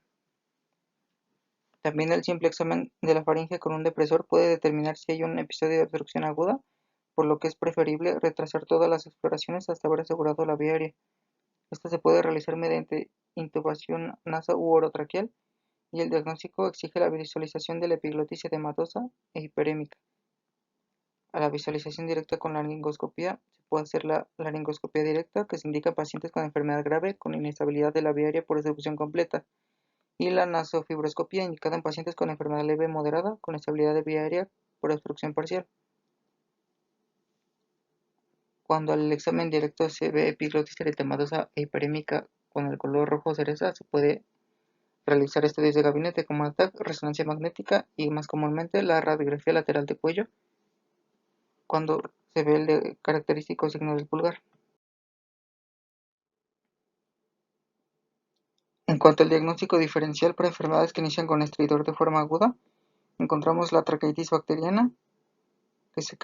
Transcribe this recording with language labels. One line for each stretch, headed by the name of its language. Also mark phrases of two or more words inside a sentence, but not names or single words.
Spanish: También el simple examen de la faringe con un depresor puede determinar si hay un episodio de obstrucción aguda, por lo que es preferible retrasar todas las exploraciones hasta haber asegurado la vía aérea. Esta se puede realizar mediante intubación naso u orotraqueal, y el diagnóstico exige la visualización de la epiglotis edematosa e hiperémica. A la visualización directa con laringoscopía se puede hacer la laringoscopía directa, que se indica en pacientes con enfermedad grave con inestabilidad de la vía aérea por obstrucción completa, y la nasofibroscopía, indicada en pacientes con enfermedad leve moderada con estabilidad de vía aérea por obstrucción parcial. Cuando al examen directo se ve epiglotis eritematosa e hiperémica con el color rojo cereza, se puede realizar estudios de gabinete como el TAC, resonancia magnética y más comúnmente la radiografía lateral de cuello cuando se ve el característico signo del pulgar. En cuanto al diagnóstico diferencial para enfermedades que inician con estridor de forma aguda, encontramos la traqueitis bacteriana, que se